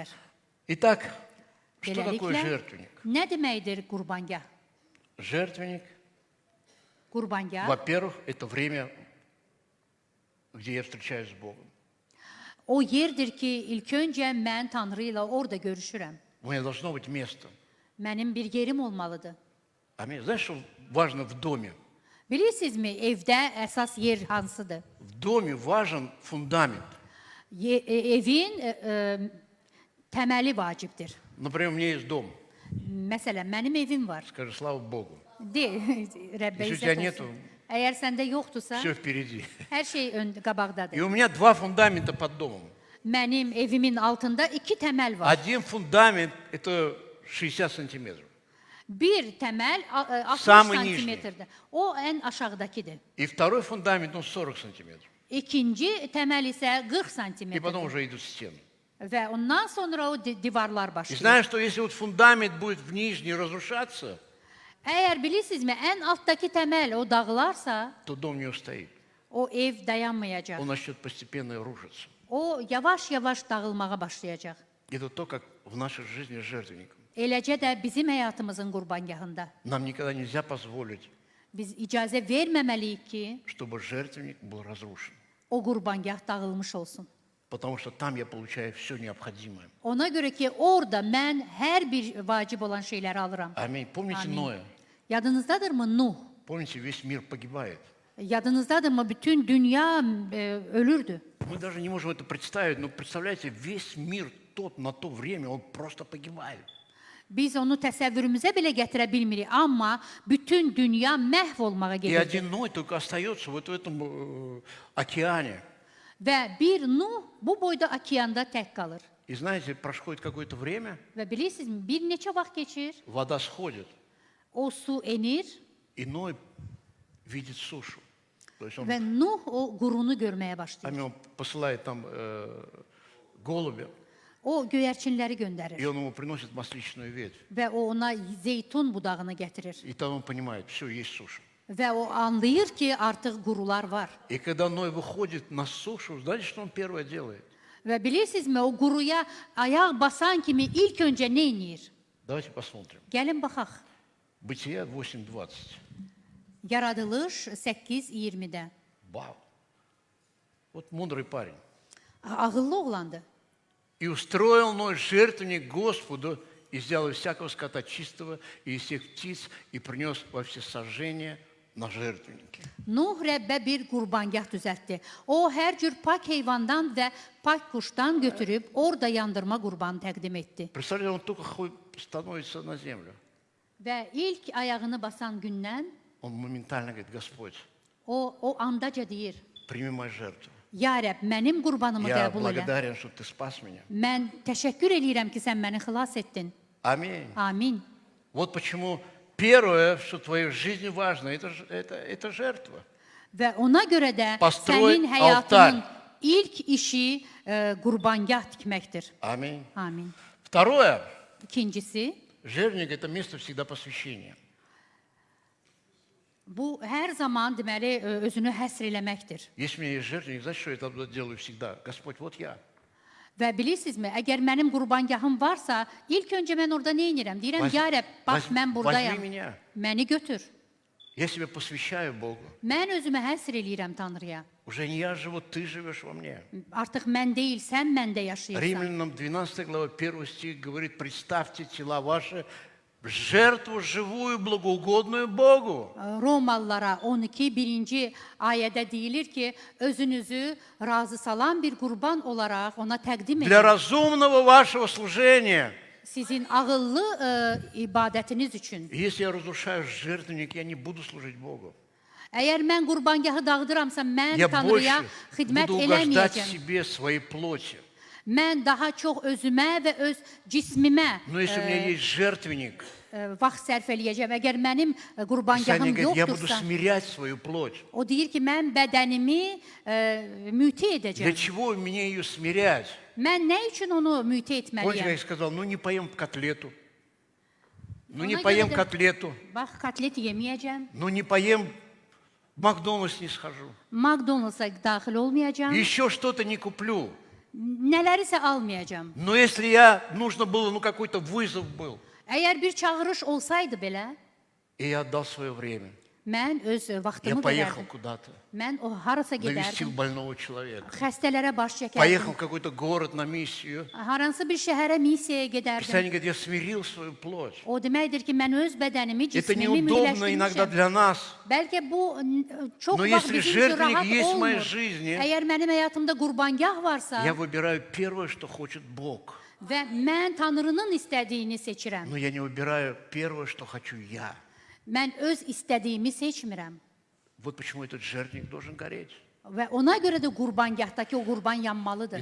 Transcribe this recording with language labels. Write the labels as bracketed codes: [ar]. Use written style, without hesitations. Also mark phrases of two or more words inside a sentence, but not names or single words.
[ru] Итак, что такое [az] Beləliklə, [ru] жертвенник? [az] nə deməkdir qurbangah? [ru] Жертвенник, [az] Qurbangah, [ru] во-первых, это время, где я встречаюсь с Богом. [az] o yerdir ki, ilk öncə mən Tanrı ilə orada görüşürəm. [ru] У меня должно быть место. [az] Mənim bir yerim olmalıdır. [ru] Аминь. Знаешь, что важно в доме? [az] Bilirsinizmi, evdə əsas yer hansıdır? [ru] В доме важен фундамент. [az] Evin təməli vacibdir. [ru] Например, у меня есть дом. [az] Məsələn, mənim evim var. [ru] Скажи, слава Богу. [az] De, Rəbbə [ru] Если у [az] izzət [ru] тебя [az] olsun. [ru] нету, [az] Əgər səndə yoxdursa, [ru] все впереди. [az] hər şey qabaqdadır. [ru] И у меня два фундамента под домом. [az] Mənim evimin altında 2 təməl var. [ru] Один фундамент – это 60 сантиметров. [az] Bir təməl 60 [ru] Samый [az] santimetrdir. O ən aşağıdakıdır. [ru] И второй фундамент, он 40 сантиметров. [az] İkinci təməl isə 40 [ru] И потом [az] santimetrdir. [ru] уже идут стены. [az] Və ondan sonra o divarlar [ru] И [az] başlayır. [ru] знаешь, что если вот фундамент будет в нижней разрушаться, [az] Əgər bilirsinizmi, ən altdakı təməl o dağılarsa, [ru] то дом не устоит. [az] o ev dayanmayacaq. [ru] Он начнет постепенно рушиться. [az] O yavaş-yavaş dağılmağa başlayacaq. [ru] Это то, как в нашей жизни с жертвенником. [az] Eləcə də bizim həyatımızın qurbangahında [ru] Нам никогда нельзя позволить, [az] biz icazə verməməliyik ki, [ru] чтобы жертвенник был разрушен. [az] o qurbangah dağılmış olsun. [ru] Потому что там я получаю все необходимое. [az] Ona görə ki, orada mən hər bir vacib olan şeyləri alıram. [ru] Аминь. Помните [az] Amin. [ru] Ноя? [az] Yadınızdadırmı Nuh? [ru] Помните, весь мир погибает. [az] Yadınızdadırmı bütün dünya ölürdü? [ru] Мы даже не можем это представить, но представляете, весь мир на то время, он просто погибает. [az] Biz onu təsəvvürümüzə belə gətirə bilmirik, amma bütün dünya məhv olmağa [ru] И [az] gedir. [ru] один Ной только остается вот в этом океане. [az] Və bir Nuh bu boyda okeanda tək qalır. [ru] И знаете, проходит какое-то время, [az] Və bilirsinizmi, bir neçə vaxt keçir, [ru] вода сходит, [az] o su enir [ru] и Ной видит сушу. То есть он, [az] və Nuh o qurunu görməyə başlayır. [ru] он посылает там голубя, [az] O göyərçinləri göndərir [ru] и он ему приносит масличную ветвь. [az] və o ona zeytun budağını gətirir. [ru] И там он понимает, все, есть суша. [az] Və o anlayır ki, artıq qurular var. [ru] И когда Ной выходит на сушу, знаете, что он первое делает? [az] Və bilirsinizmi, o quruya ayaq basan kimi ilk öncə nə edir? [ru] Давайте посмотрим. [az] Gəlin baxaq. [ru] Бытие 8:20. [az] Yaradılış 8:20-də. [ru] Вау. Вот мудрый парень. [az] Ağıllı oğlandı. [ru] И устроил Ной жертвенник Господу, и взял из всякого скота чистого, и из всех птиц, и принес во всесожжение на жертвеннике. [az] Nuh Rəbbə bir qurbangah düzəltdi. O, hər cür pak heyvandan və pak quşdan götürüb, orada yandırma qurbanı təqdim etdi. [ru] Представляете, он только становится на землю. [az] Və ilk ayağını basan gündən, [ru] Он моментально говорит, Господь, [az] o andaca deyir, [ru] прими мою жертву. [az] Ya Rəbb, mənim qurbanımı [ru] Я [az] qəbul elə. [ru] благодарен, что ты спас меня. [az] Mən təşəkkür eləyirəm ki, sən məni xilas etdin. [ru] Аминь. [az] Amin. [ru] Вот почему первое, что в твоей жизни важно, это жертва. [az] Və ona görə də [ru] Построй [az] sənin həyatının [ru] altar. [az] ilk işi qurbangah tikməkdir. [ru] Аминь. [az] Amin. [ru] Второе, [az] İkincisi, [ru] жертвенник – это место всегда посвящения. [az] Bu hər zaman deməli özünü həsr eləməkdir. [ru] Если у меня есть жертвенник, знаешь, что я тогда делаю всегда? Господь, вот я. [az] Və bilirsinizmi, əgər mənim qurbangahım varsa, ilk öncə mən orada nə edirəm? Deyirəm, ya Rəbb, bax mən buradayam. [ru] Возьми меня. [az] Məni götür. [ru] Я себя посвящаю Богу. [az] Mən özümü həsr eləyirəm Tanrıya. [ru] Уже не я живу, ты живешь во мне. [az] Artıq mən deyil, sən məndə yaşayırsan. [ru] Римлянам 12 глава 1 стих говорит, представьте тела ваши в жертву живую, благоугодную Богу. [az] Romalılara 12 birinci ayədə deyilir ki, özünüzü razı salan bir qurban olaraq ona təqdim [ru] Для [az] edin. [ru] разумного вашего служения. [az] Sizin ağıllı ibadətiniz üçün. [ru] И если я разрушаю жертвенник, я не буду служить Богу. [az] Əgər mən qurbangahı dağıdıramsa, mən [ru] Я [az] Tanrıya [ru] больше [az] xidmət [ru] буду угождать [az] eləməyəcəm. [ru] себе, своей плоти. [az] Mən daha çox özümə və öz cismimə [ru] Но если у меня есть жертвенник, [az] vaxt sərf eləyəcəm. Əgər mənim [ru] Писание [az] qurbangahım [ru] говорит, я буду [az] yoxdursa, [ru] смирять свою плоть. [az] o deyir ki, mən bədənimi müti [ru] Для [az] edəcəm. [ru] чего мне ее смирять? [az] Mən nə üçün onu müti [ru] Помните, как [az] etməliyəm? [ru] я сказал, ну не поем котлету, ну не [az] Ona [ru] поем [az] görə də- [ru] котлету, [az] Bax, kotlet yeməyəcəm. [ru] ну не поем, в Макдональдс не схожу, [az] McDonald's-a daxil olmayacağam. [ru] еще что-то не куплю. [az] Nələrisə almayacağam. [ru] Но если я, нужно было, ну какой-то вызов был, [az] Əgər bir çağırış olsaydı belə, [ru] и я отдал свое время, [az] mən öz [ru] я [az] vaxtımı [ru] поехал [az] verərdim. [ru] куда-то, [az] Mən o harasa [ru] навестил [az] gedərdim. [ru] больного человека, [az] Xəstələrə baş [ru] поехал [az] çəkərdim. [ru] в какой-то город на миссию. [az] Haransı bir şəhərə misiyaya gedərdim. [ru] Писание говорит, я смирил свою плоть. [az] O deməkdir ki, mən öz bədənimi, [ru] Это [az] cismimi [ru] неудобно иногда [az] müləşdirmişəm. [ru] для нас. [az] Bəlkə bu çox [ru] Но [az] vaxt [ru] если [az] bizim üçün [ru] жертвенник [az] rahat [ru] есть в моей [az] olmur. [ru] жизни, [az] Əgər mənim həyatımda qurbangah varsa [ru] я выбираю первое, что хочет Бог. [az] və mən Tanrının istədiyini seçirəm, [ru] Но я не выбираю первое, что хочу я. [az] mən öz istədiyimi seçmirəm. [ru] Вот почему этот жертвенник должен гореть. [az] Və ona görə də qurbangahdakı o qurban yanmalıdır.